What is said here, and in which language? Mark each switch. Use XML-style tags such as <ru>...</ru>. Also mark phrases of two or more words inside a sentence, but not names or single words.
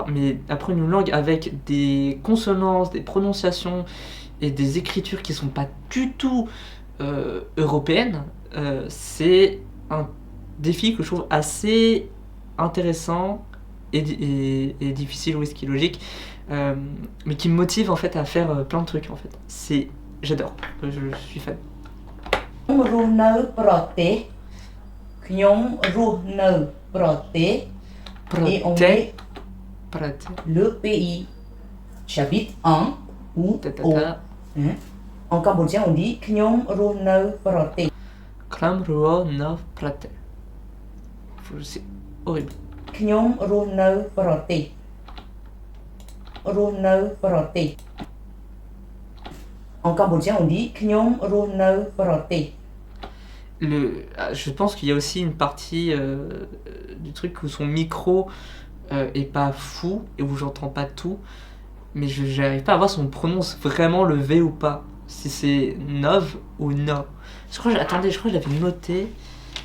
<fr>Mais apprendre une langue avec des consonances, des prononciations et des écritures qui sont pas du tout européennes, c'est un défi que je trouve assez intéressant et difficile, oui, ce qui est logique, mais qui me motive en fait à faire plein de trucs en fait. J'adore, je suis fan.</fr> <km>ខ្ញុំរស់នៅប្រទេសខ្ញុំរស់នៅប្រទេស</km> <fr>et on met</fr> <km>Prate.</km> <fr>le pays. J'habite en ou Ta, ta, au. ta. Hein? En cambodgien on dit</fr> <km>ខ្ញុំរស់នៅប្រទេស ខ្ញុំ រស់ នៅ ប្រទេស.</km> <fr>C'est horrible.</fr> <km>ខ្ញុំរស់នៅប្រទេសរស់នៅប្រទេស</km> <fr>En cambodgien on dit</fr> <km>ខ្ញុំរស់នៅប្រទេស</km> <fr>Je pense qu'il y a aussi une partie du truc où son micro est pas fou et où j'entends pas tout, mais j'arrive pas à voir si on prononce vraiment le V ou pas, si c'est Nov ou No. Attendez, je crois que je l'avais noté.</fr>